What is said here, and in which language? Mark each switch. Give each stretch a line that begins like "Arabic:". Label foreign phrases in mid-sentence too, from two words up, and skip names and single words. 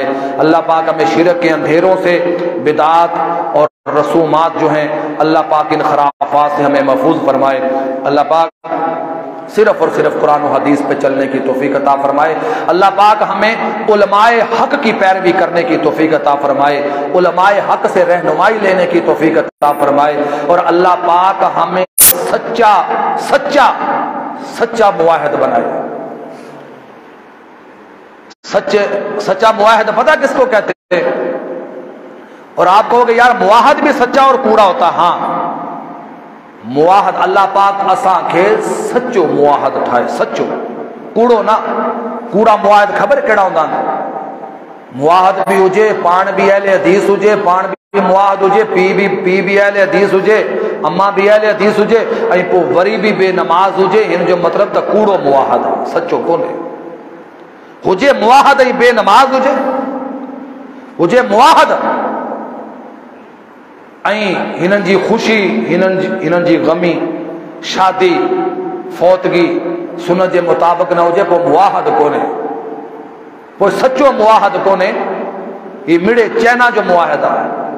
Urdu: اللہ پاک ہمیں شرک کے اندھیروں سے، بدعات اور رسومات جو ہیں اللہ پاک ان خرافات سے ہمیں محفوظ فرمائے، اللہ پاک صرف اور صرف قرآن و حدیث پہ چلنے کی توفیق عطا فرمائے، اللہ پاک ہمیں علماء حق کی پیروی کرنے کی توفیق عطا فرمائے، علماء حق سے رہنمائی لینے کی توفیق عطا فرمائے، اور اللہ پاک ہمیں سچا سچا سچا معاہد بنائے۔ سچا معاہد پتہ کس کو کہتے ہیں؟ اور آپ کہو گے یار معاہد بھی سچا اور کوڑا ہوتا،
Sindhi: ہاں معاہد اللہ پاک اساں کے سچو معاہد ٹھائے، سچو کوڑو نہ، کوڑا معاہد خبر کیڑا ہوندا؟ معاہد بھی ہوجے، پان بھی اہل حدیث ہوجے، پان بھی معاہد ہوجے، پی بھی اہل حدیث ہوجے، اما بھی اہل حدیث ہوجے، ائی پو وری بھی بے نماز ہوجے، ان جو مطلب تا کوڑو معاہد سچو کونے ہوجے، معاہد ای بے نماز ہوجے معاہد، ہنن جی خوشی ہنن جی غمی، شادی فوتگی سنت جے مطابق نہ ہوجے، کو معاہد کونے، کوئی سچو معاہد کونے، یہ مڑے چینا جو معاہدہ ہے،